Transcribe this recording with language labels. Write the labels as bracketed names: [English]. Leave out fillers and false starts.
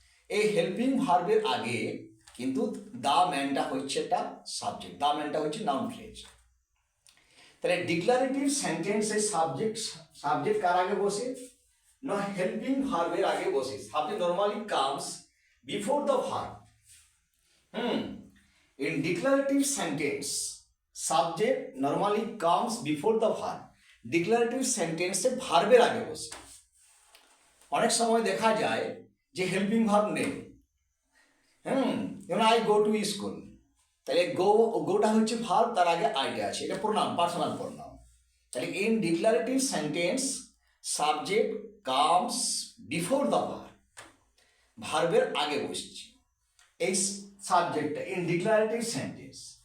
[Bangla] এই হেল্পিং ভার্বের আগে কিন্তু দ্য ম্যানটা হচ্ছে একটা সাবজেক্ট, দ্য ম্যানটা হচ্ছে নাউন ফ্রেজ। তাহলে ডিক্লারেটিভ সেন্টেন্সে সাবজেক্ট কার আগে বসে? না, হেল্পিং ভার্বের আগে বসে। [English] Subject normally comes before the verb. In declarative sentence, subject normally comes before the verb. [Bangla] Declarative sentence এ ভার্বের আগে বসে। অনেক সময় দেখা যায় যে হেল্পিং ভার্ব নেই। যেমন [English] I go to school, [Bangla] তাহলে গোটা হচ্ছে ভার্ব, তার আগে আইটা আছে, এটা প্রোনাউন, পার্সোনাল প্রোনাউন। তাহলে [English] in declarative sentence subject comes before the verb, [Bangla] ভার্বের আগে বসছে এই সাবজেক্টটা ইন ডিক্লারেটিভ সেন্টেন্স।